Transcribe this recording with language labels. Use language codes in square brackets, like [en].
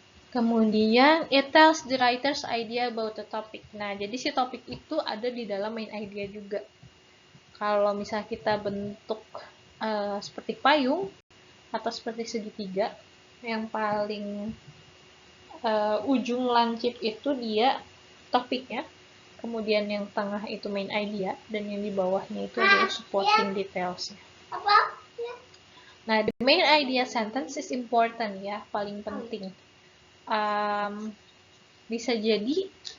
[id] Kemudian, [en] it tells the writer's idea about the topic. [id] Nah, jadi si topik itu ada di dalam main idea juga. Kalau misalnya kita bentuk seperti payung atau seperti segitiga, yang paling ujung lancip itu dia topiknya, kemudian yang tengah itu main idea, dan yang di bawahnya itu adalah supporting details-nya. [en] Nah, the main idea sentence is important ya, [id] paling penting. Bisa jadi